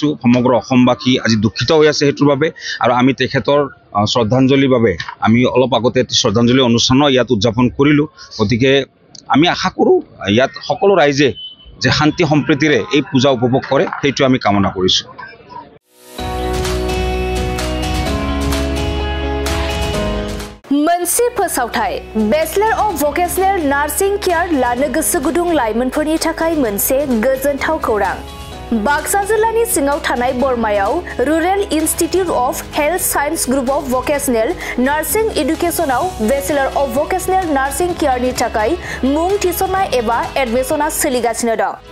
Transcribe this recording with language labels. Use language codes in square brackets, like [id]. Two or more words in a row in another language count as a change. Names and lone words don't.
[as] সমগ্ৰ অসমবাসী আজি দুখিত হৈ আছে হেতুৰ বাবে আৰু আমি তেখেতৰ শ্ৰদ্ধাঞ্জলিৰ বাবে আমি অলপ আগতে শ্ৰদ্ধাঞ্জলি অনুষ্ঠান ইয়াত উদযাপন কৰিলো। গতিকে আমি আশা কৰো ইয়াত সকলো ৰাইজে যে শান্তি সম্প্ৰীতিৰে এই পূজা উপভোগ কৰে সেইটো আমি কামনা কৰিছো। [brx] मोनसे फोसावथाय बेचलर अफ भकेशनेल नार्सिं केयार लानो गोसो गुदुं लाइमोनफोरनि थाखाय मोनसे गोजोनथाव खौरां। बाक्सा जिल्लानि सिङाव थानाय बरमायाव रुरेल इन्स्टिट्युट अफ हेल्थ साइन्स ग्रुप अफ भकेशनेल नार्सिं एडुकेशनाव बेचलर अफ भकेशनेल नार्सिं केयारनि थाखाय मुं थिसननाय एबा एडमिशना सोलिगासिनो दं।